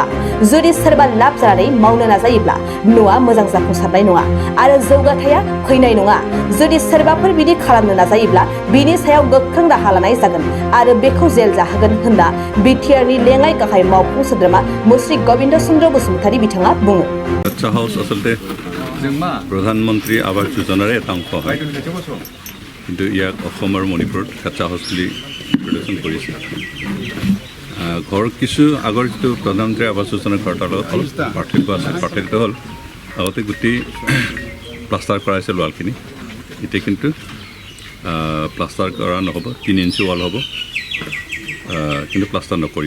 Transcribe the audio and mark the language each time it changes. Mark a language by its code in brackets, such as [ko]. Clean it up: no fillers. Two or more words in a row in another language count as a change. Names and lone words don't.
[brx] जुदि सोरबा लाब जानानै मावनो नाजायोब्ला न'आ मोजां जाफुंसारनाय नङा आरो जौगाथाया फैनाय नङा। जुदि सोरबाफोर बिदि खालामनो नाजायोब्ला बिनि सायाव गोख्रों राहा लानाय जागोन आरो बेखौ जेल जाहोगोन होनना बिटिआरनि लेङाइ गाहाय मावफुं सोद्रोमा मुस्रि गबिन्द चन्द्र बसुमतारी बिथाङा बुङो। [as] বাচ্চা হাউচ আচলতে প্ৰধানমন্ত্ৰী আৱাস যোজনাৰে এটা অংশ হয়, কিন্তু ইয়াক অসম আৰু মণিপুৰত বাচ্চা হাউচ বুলি প্ৰদৰ্শন কৰিছে। ঘৰ কিছু আগৰ যিটো প্ৰধানমন্ত্ৰী আৱাস যোজনাৰ ঘৰ তাৰ লগত অলপ পাৰ্থক্য আছে। পাৰ্থক্য হ'ল আগতে গোটেই প্লাষ্টাৰ কৰা হৈছে ৱালখিনি, এতিয়া কিন্তু প্লাষ্টাৰ কৰা নহ'ব, 3 ইঞ্চি ৱাল হ'ব, কিন্তু প্লাষ্টাৰ নকৰিব।